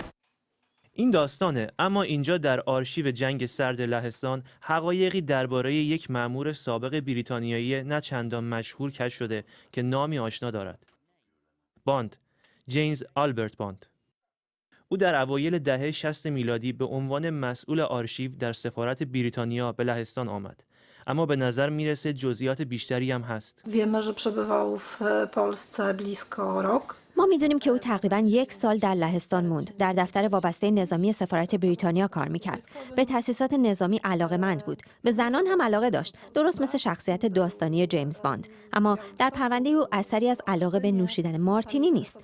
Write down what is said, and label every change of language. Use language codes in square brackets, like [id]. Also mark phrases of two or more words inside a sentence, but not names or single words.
[fa] این داستانه، اما اینجا در آرشیو جنگ سرد لهستان حقایقی درباره یک مأمور سابق بریتانیایی نه چندان مشهور کشف شده که نامی آشنا دارد. باند، جیمز آلبرت باند. او در اوایل دهه 60 میلادی به عنوان مسئول آرشیو در سفارت بریتانیا به لهستان آمد. اما به نظر میرسه جزئیات بیشتری هم هست. [pl] Wiemy, że przebywał w Polsce blisko rok. [fa] ما میدونیم که او تقریباً 1 سال در لهستان موند. در دفتر وابسته نظامی سفارت بریتانیا کار میکرد. به تأسیسات نظامی علاقه‌مند بود. به زنان هم علاقه داشت، درست مثل شخصیت داستانی جیمز باند. اما در پرونده او اثری از علاقه به نوشیدن مارتینی نیست.